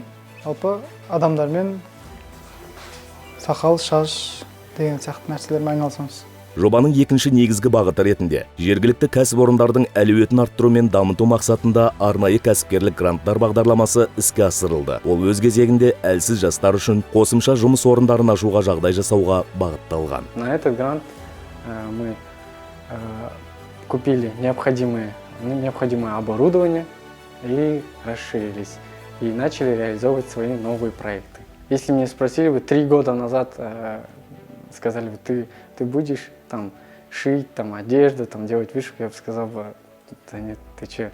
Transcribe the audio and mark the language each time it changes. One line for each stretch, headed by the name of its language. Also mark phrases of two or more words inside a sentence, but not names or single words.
Kazakh: Жалпы адамдармен сақал, шаш деген сияқты нәрселермен айналысамыз. Жобаның екінші негізгі бағыты ретінде жергілікті кәсіпорындардың әлеуетін арттыру мен дамыту мақсатында арнайы кәсіпкерлік гранттар бағдарламасы іске асырылды. Ол өз кезегінде әлсіз жастар үшін қосымша жұмыс орындарын ашуға жағдай жасауға бағытталған.
Russian: На этот грант мы купили необходимое оборудование и расширились, и начали реализовывать свои новые проекты. Если меня спросили бы 3 года назад, сказали бы, ты будешь там шить, там одежду, там делать вышивку, я бы сказал бы, да нет, ты че.